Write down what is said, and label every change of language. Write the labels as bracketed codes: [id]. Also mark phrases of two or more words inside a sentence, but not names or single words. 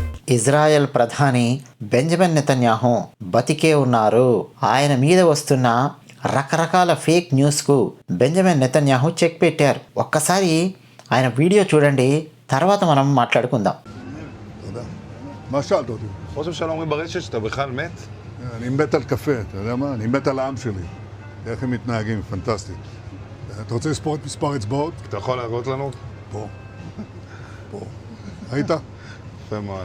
[te] ఇజ్రాయెల్ ప్రధాని బెంజమిన్ నెతన్యాహు బతికే ఉన్నారు. ఆయన మీద వస్తున్న రకరకాల [en] fake newsకు [te] బెంజమిన్ నెతన్యాహు చెక్ పెట్టారు. ఒక్కసారి ఆయన వీడియో చూడండి, తర్వాత మనం మాట్లాడుకుందాం. [he] מה שאלת אותי? ראש הממשלה אומרים ברשת שאתה בכלל מת? אני מת על קפה, אתה יודע מה? אני מת על העם שלי. איך הם מתנהגים, פנטסטי. אתה רוצה לספור את מספר אצבעות? אתה יכול להראות לנו? פה. פה. ראית? יפה מאוד.